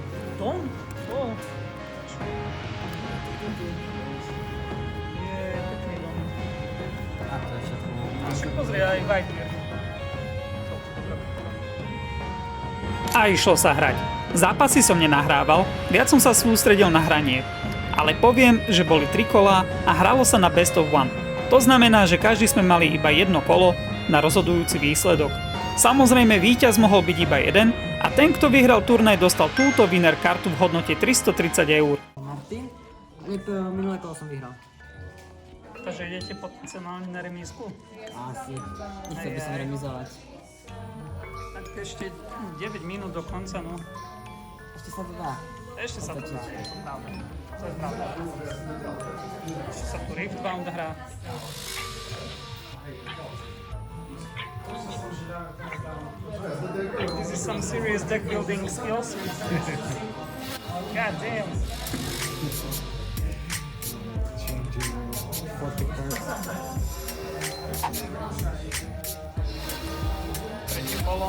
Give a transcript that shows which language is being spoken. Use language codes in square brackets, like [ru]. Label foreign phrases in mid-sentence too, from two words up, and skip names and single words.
[sk] Don? Je pekný Don. A to je všetko. Si pozri aj Whitebeard. A išlo sa hrať. Zápasy som nenahrával, viac som sa sústredil na hranie. Ale poviem, že boli 3 kola a hralo sa na [en] best of one. [sk] To znamená, že každý sme mali iba jedno kolo na rozhodujúci výsledok. Samozrejme víťaz mohol byť iba jeden a ten, kto vyhral turnaj, dostal túto winner kartu v hodnote 330 €. Martin? Minulé kolo som vyhral. Takže idete potenciálne na remízku? Asi. Nechcel by som remizovať. Tak ešte 9 minút do konca, no. Ešte sa to dá. Ešte sa to dá, to je pravda. To je pravda. Ešte sa tu Rift Bound hrá. [en] This is some serious deck building skills. God damn. [sk] Tretie kolo.